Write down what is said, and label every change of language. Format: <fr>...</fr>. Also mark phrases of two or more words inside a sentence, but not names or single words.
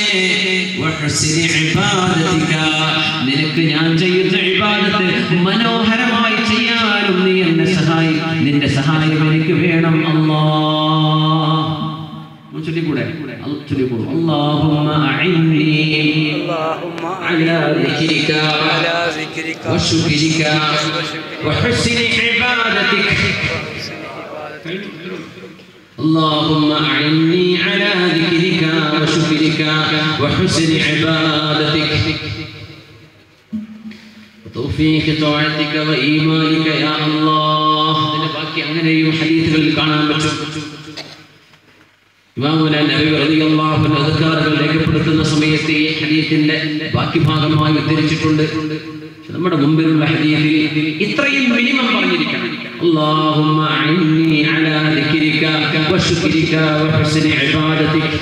<ar>وحسن عبادتك,</ar> <ml>നിനക്ക് ഞാൻ ചെയ്യുന്ന ഇബാദത്ത് മനോഹരമായി ചെയ്യാനും നീ എന്നെ നിന്റെ സഹായം എനിക്ക് വേണം. അല്ലാഹ് ചൊല്ലിക്കൂടെ?</ml> <ar>اللهم أعني على ذكرك وشكرك وحسن عبادتك. اللهم أعني على ذكرك وشكرك وحسن عبادتك وتوفيق طاعتك وإيمانك يا الله.</ar> <ml>ഇതിന്റെ ബാക്കി അങ്ങനെയും ഹദീസുകളിൽ കാണാൻ പറ്റും. ഇമാമുന നബവി</ml> <ar>رضي الله عنه</ar> <ml>അദ്കാറുകൾ രേഖപ്പെടുത്തുന്ന സമയത്ത് ഈ ഹദീസിന്റെ ബാക്കി ഭാഗമായി ഉദ്ധരിച്ചിട്ടുണ്ട്. നമ്മുടെ മുമ്പിലുള്ള ഹദീസിൽ ഇത്രയും മിനിമം പറഞ്ഞിരിക്കണം.</ml> <ar>اللهم أعني على ذكرك وشكرك وحسن عبادتك.</ar>